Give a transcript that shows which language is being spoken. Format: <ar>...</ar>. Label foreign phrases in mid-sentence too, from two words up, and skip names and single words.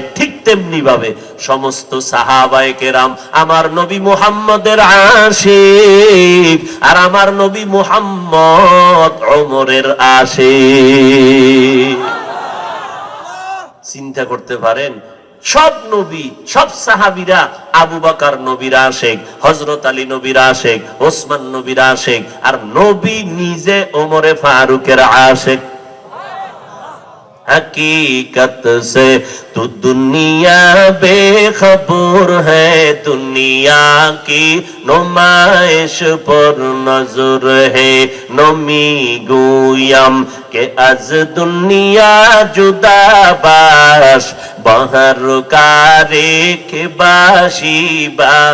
<bn>ঠিক তেমনি ভাবে সমস্ত সাহাবায়ে কেরাম আমার নবী মুহাম্মদের আশিক, আর আমার নবী মুহাম্মদ ওমরের আশিক। চিন্তা করতে পারেন, সব নবী সব সাহাবীরা আবু বকর নবীর আশিক, হযরত আলী নবীর আশিক, ওসমান নবীর আশিক, আর নবী নিজে ওমরে ফারুকের আশিক।</bn> <ur>حقیقت سے تو دنیا بے خبر ہے، دنیا کی نمائش پر نظر ہے.</ur> <fa>نمی گویم که از دنیا جدا باش، به هر کاری که باشی با خدا.</fa>